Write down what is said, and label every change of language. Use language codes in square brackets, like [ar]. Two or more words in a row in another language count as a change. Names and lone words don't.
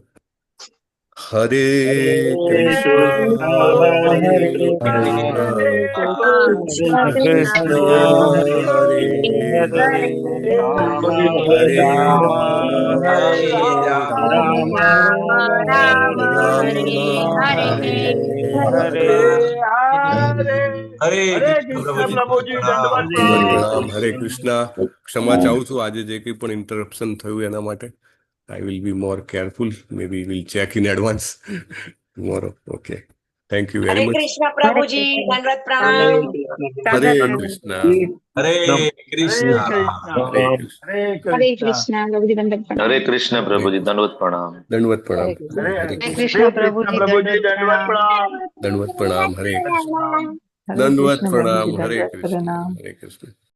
[gu] હરે કૃષ્ણ હરે કૃષ્ણ કૃષ્ણ હરે હરે હરે રામ રામ હરે હરે હરે કૃષ્ણ પ્રભુજી દંડવત પ્રણામ. હરે કૃષ્ણ. ક્ષમા ચાહું છું આજે જે કંઈ પણ ઇન્ટરપ્શન થયું એના માટે. [en] I will be more careful. Maybe we'll check in advance tomorrow. Okay. Thank you very હરે much. [gu] કૃષ્ણ પ્રભુજી દંડવત પ્રણામ. Hare Krishna. હરે કૃષ્ણ Hare Krishna. હરે હરે કૃષ્ણ કૃષ્ણ પ્રભુજી દંડવત પ્રણામ. હરે કૃષ્ણ પ્રભુજી દંડવત પ્રણામ. દંડવત પ્રણામ. હરે Hare હરે Krishna. કૃષ્ણ પ્રભુજી પ્રભુજી દંડવત દંડવત પ્રણામ. પ્રણામ દંડવત પ્રણામ. હરે કૃષ્ણ. હરે Dandvat કૃષ્ણ pranam. પ્રભુજી Hare દંડવત Krishna. પ્રણામ. Hare Krishna.